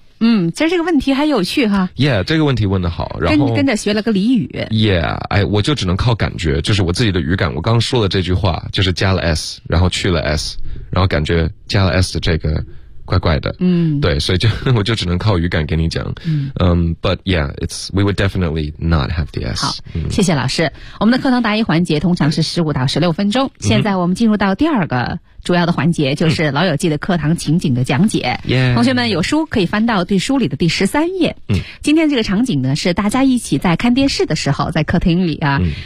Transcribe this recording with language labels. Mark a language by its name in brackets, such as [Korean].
[Chinese] 嗯，其实这个问题还有趣哈。 Yeah， 这个问题问得好，然后跟着学了个俚语。 Yeah， 哎，我就只能靠感觉，就是我自己的语感。我刚说的这句话，就是加了 s， 然后去了 s， 然后感觉加了 s 的这个怪怪的。嗯，对，所以我就只能靠语感给你讲。嗯 [English] ，But yeah， it's we would definitely not have the s。 [Chinese] 好，谢谢老师。我们的课堂答疑环节通常是15到16分钟。现在我们进入到第二个。主要的环节就是老友记的课堂情景的讲解。同学们有书可以翻到对书里的第13页。今天这个场景呢是大家一起在看电视的时候在客厅里啊。